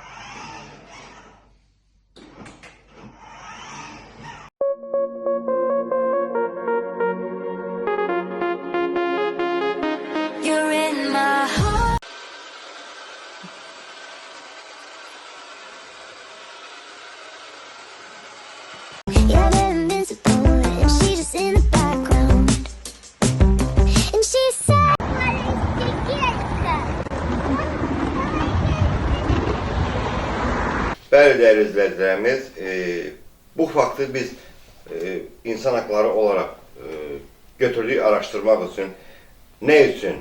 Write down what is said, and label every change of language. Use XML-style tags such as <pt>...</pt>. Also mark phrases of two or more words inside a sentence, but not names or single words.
<en>You're in my heart. Yeah, they're invincible, and she's just in the background. And she said,</en> <az>Bəli, dəyərli izləyicilərimiz, bu faktı biz insan hakları olaraq götürdük araşdırmaq üçün. Nə üçün?</az>